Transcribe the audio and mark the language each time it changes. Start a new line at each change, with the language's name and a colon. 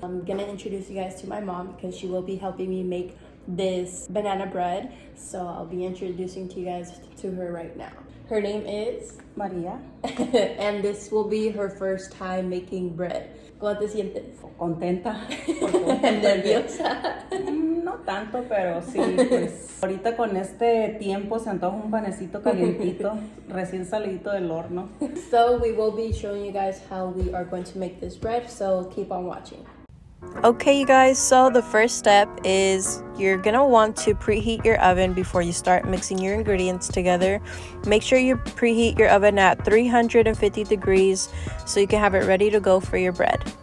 English: I'm gonna introduce you guys to my mom because she will be helping me make this banana bread. So I'll be introducing to you guys to her right now. Her name is María. and this will be her first time making bread.
Spanish: ¿Cómo te sientes? Contenta. ¿Nerviosa? No tanto, pero sí, pues ahorita con este tiempo se antoja un panecito calientito, recién salidito del horno.
English: So we will be showing you guys how we are going to make this bread, so keep on watching. Okay, you guys, so the first step is you're gonna want to preheat your oven before you start mixing your ingredients together. Make sure you preheat your oven at 350 degrees so you can have it ready to go for your bread.